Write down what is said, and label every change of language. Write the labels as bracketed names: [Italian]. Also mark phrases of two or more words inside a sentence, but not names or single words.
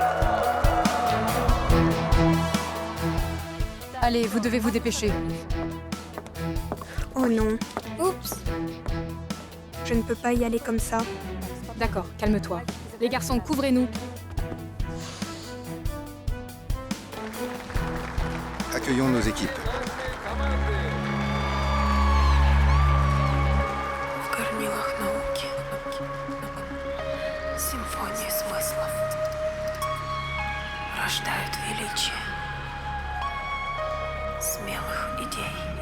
[French] Allez, vous devez vous dépêcher. Oh non, Oups. je ne peux pas y aller comme ça. D'accord, calme-toi. Les garçons, couvrez-nous. Accueillons nos équipes. [Russian] В корнилах науки. Симфонии смыслов рождают величие смелых идей.